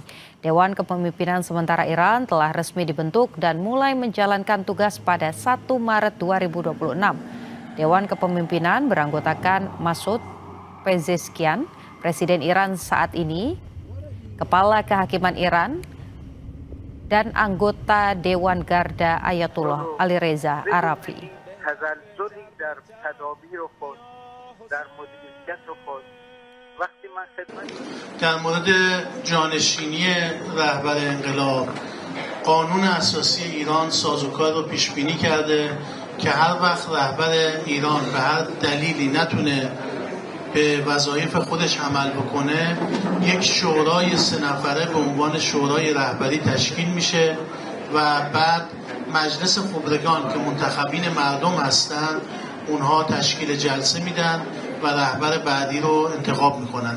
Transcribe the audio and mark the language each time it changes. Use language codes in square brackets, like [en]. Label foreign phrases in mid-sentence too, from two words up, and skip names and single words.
[id] Dewan Kepemimpinan Sementara Iran telah resmi dibentuk dan mulai menjalankan tugas pada 1 Maret 2026. Dewan Kepemimpinan beranggotakan Masoud Pezeshkian, Presiden Iran saat ini, Kepala Kehakiman Iran, dan anggota Dewan Garda Ayatullah Ali Reza Arafi. [fa] در مورد جانشینی رهبر انقلاب قانون اساسی ایران سازوکار رو پیش بینی کرده که هر وقت رهبر ایران به هر دلیلی نتونه به وظایف خودش عمل بکنه یک شورای 3 نفره به عنوان شورای رهبری تشکیل میشه و بعد مجلس خبرگان که منتخبین مردم هستند اونها تشکیل جلسه میدن و رهبر بعدی رو انتخاب میکنن.